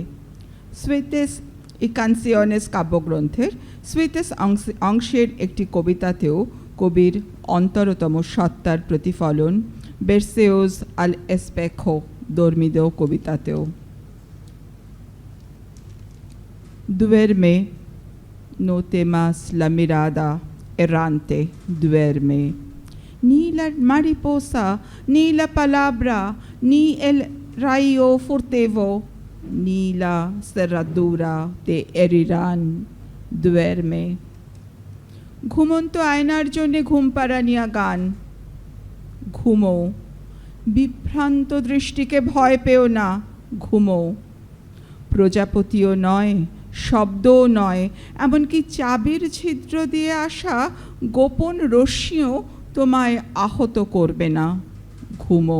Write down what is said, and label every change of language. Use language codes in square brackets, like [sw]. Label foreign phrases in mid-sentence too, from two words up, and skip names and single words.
[bn] সুইটেস ইকানসিয়নেস কাব্যগ্রন্থের সুইটেস অংশের একটি কবিতাতেও কবির অন্তরতম সত্তার প্রতিফলন, বেরসেওস আল এসপেখো দর্মিদো কবিতাতেও। [es] দুয়েরমে no temas la mirada errante, duerme. Ni la mariposa, ni la palabra, ni el rayo furtivo, ni la cerradura te herirán, duerme. [bn] ঘুমন্ত আয়নার জন্যে ঘুম পাড়ানিয়া গান। ঘুমো, বিভ্রান্ত দৃষ্টিকে ভয় পেও না, ঘুমো। প্রজাপতিও নয়, শব্দও নয়, এমনকি চাবির ছিদ্র দিয়ে আসা গোপন রশ্মিও তোমায় আহত করবে না, ঘুমো।